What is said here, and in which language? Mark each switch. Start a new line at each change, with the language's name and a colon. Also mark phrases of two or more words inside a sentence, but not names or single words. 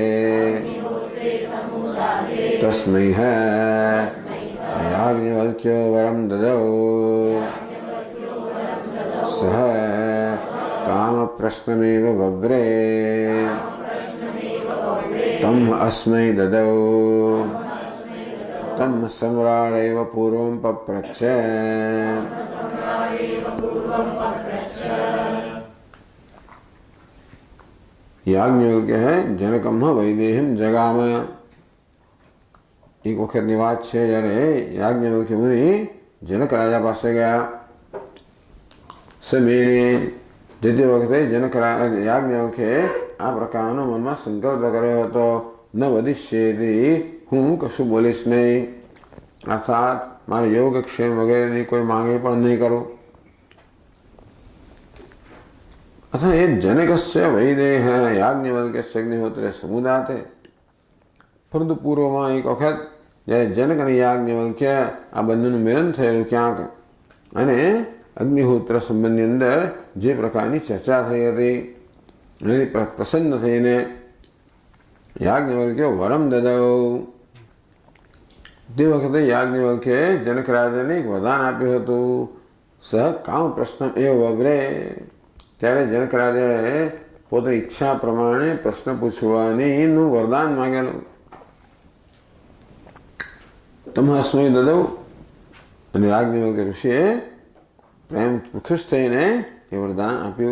Sanskrit: तस्मै याज्ञवल्क्यो वरं ददौ सः कामप्रश्नमेव वव्रे तम् अस्मै ददौ तं सम्राडेव पूर्वं पप्रच्छ। याज्ञवल्क्य है जनकम वैदेहं जगाम।
Gujarati: एक वखतની વાત છે, જ્યારે યાજ્ઞવલ્ક્ય મુનિ જનક રાજા પાસે ગયા. સમેને જતી વખતે યાજ્ઞવલ્ક્યે આ પ્રકારનો મનમાં સંકલ્પ કર્યો હતો,
Sanskrit: न वधिष्येति,
Gujarati: હું કશું બોલીશ નહીં, અર્થાત મારે યોગક્ષેમ વગેરેની કોઈ માંગણી પણ નહીં કરું.
Sanskrit: अथ ये जनकस्य वैदेह याज्ञवल्क्यस्य अग्निहोत्रे समुदाते.
Gujarati: પરંતુ પૂર્વ માં એક વખત જય જનક ને યાજ્ઞવલ્ક્ય આ બંધુનુ મિલન થયેલું ક્યાંક અને અગ્નિહોત્ર સંબંધી અંદર જે પ્રકારની ચર્ચા થઈ હતી એની પ્રસન્ન થઈને યાજ્ઞવલ્ક્ય
Sanskrit: वरम ददौ.
Gujarati: તે વખતે યાજ્ઞવલ્ક્યે જનક રાજાને એક વરદાન આપ્યું હતું,
Sanskrit: सह काम प्रश्न एव वव्रे.
Gujarati: ત્યારે જનક રાજાએ પોતાની ઈચ્છા પ્રમાણે પ્રશ્ન પૂછવાનું વરદાન માંગેલું.
Sanskrit: तमस्मै ददौ.
Gujarati: અને યાજ્ઞવલ્ક્ય ઋષિએ પ્રેમ ખુશ થઈને એ વરદાન આપ્યું.